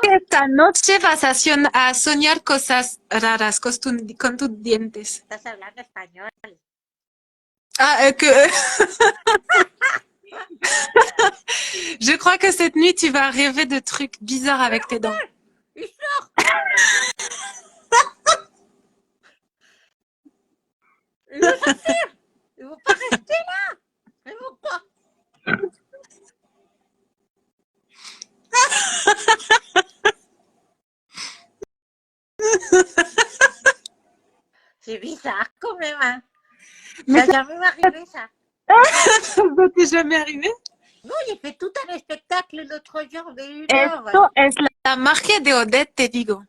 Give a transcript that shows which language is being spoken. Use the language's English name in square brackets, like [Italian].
[Spanish] que esta noche vas a soñar cosas raras con tus dientes. Estás hablando español. [French] Ah, je crois que cette nuit, tu vas rêver de trucs bizarres avec tes dents. Il sort. Il veut sortir. Il ne veut pas rester là. Mais pourquoi? C'est bizarre quand même. Hein. Mais Ça n'a jamais arrivé, ça. ça ne t'est jamais arrivé? Non, j'ai fait tout un spectacle l'autre jour de 1 heure. [Spanish] Esto es la magia de Odette, te digo.